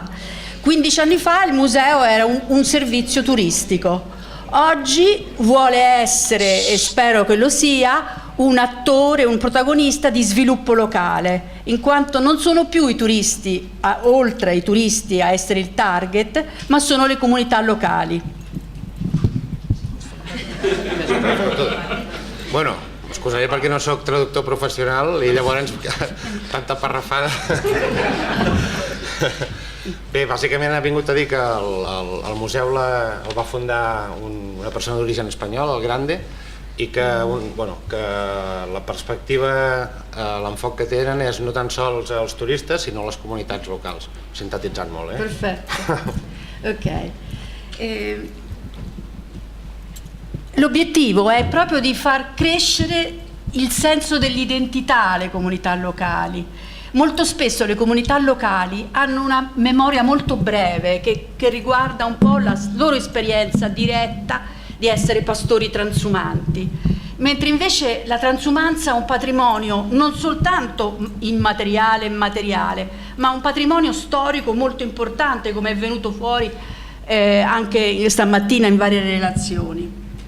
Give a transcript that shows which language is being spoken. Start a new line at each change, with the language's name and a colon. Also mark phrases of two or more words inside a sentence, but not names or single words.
Italian: 15 anni fa il museo era un servizio turistico. Oggi vuole essere, e spero che lo sia, un attore, un protagonista di sviluppo locale, in quanto non sono più i turisti, oltre ai turisti, a essere il target, ma sono le comunità locali.
Catalan: Bueno, excusaré perquè no sóc traductor professional i llavors tanta parrafada. Bé, bàsicament ha vingut a dir que el museu el va fundar una persona d'origen espanyol, el Grande, i que la perspectiva, l'enfoc que tenen és no tan sols els turistes, sinó les comunitats locals. Sintetitzant molt, eh?
Italian: Perfetto. Ok. L'obiettivo è proprio di far crescere il senso dell'identità alle comunità locali. Molto spesso le comunità locali hanno una memoria molto breve che riguarda un po' la loro esperienza diretta di essere pastori transumanti, mentre invece la transumanza è un patrimonio non soltanto immateriale e materiale, ma un patrimonio storico molto importante, come è venuto fuori anche stamattina in varie relazioni.